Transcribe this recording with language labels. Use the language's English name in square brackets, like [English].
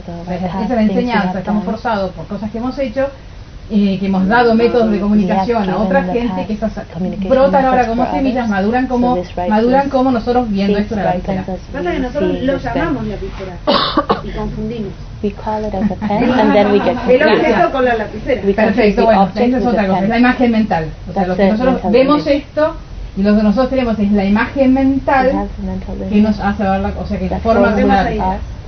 [Spanish] Esa es la enseñanza, estamos forzados por cosas que hemos hecho, que hemos dado métodos de comunicación a otra gente, que esas brotan ahora como semillas, maduran como nosotros viendo esto en la lapicera. Pasa que nosotros lo llamamos lapicera y confundimos. [English] We call it as a pen, and then we get to [Spanish] el objeto con la lapicera. Perfecto, bueno, esa es otra cosa, es la imagen mental. O sea, lo que nosotros vemos esto y lo que nosotros tenemos es la imagen mental que nos hace ver la, o sea, que la forma de una lapicera.